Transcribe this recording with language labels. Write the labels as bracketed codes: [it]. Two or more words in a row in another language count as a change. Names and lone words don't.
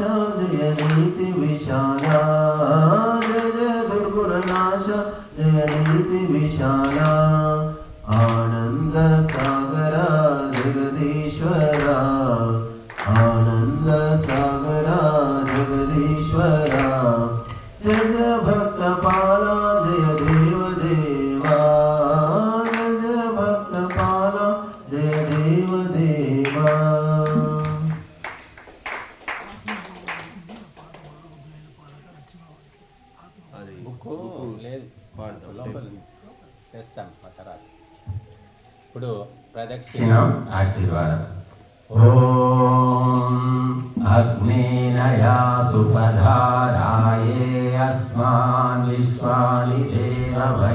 [sa] जय नीति विशाला जय जय दुर्गुण नाश जय नीति विशाला आनंद सागरा जगदीश्वरा आनंद सागरा जगदीश्वरा जय जय भक्त पाला जय देव देवा जय जय भक्त पाला जय देव देवा [te] బుక్కు లేదు లోపల తెస్తాం ఆ తర్వాత ఇప్పుడు ప్రదక్షిణ [sa] ఆశీర్వాదం ओं अग्नेनया सुपधाराये अस्मान् विश्वानि देव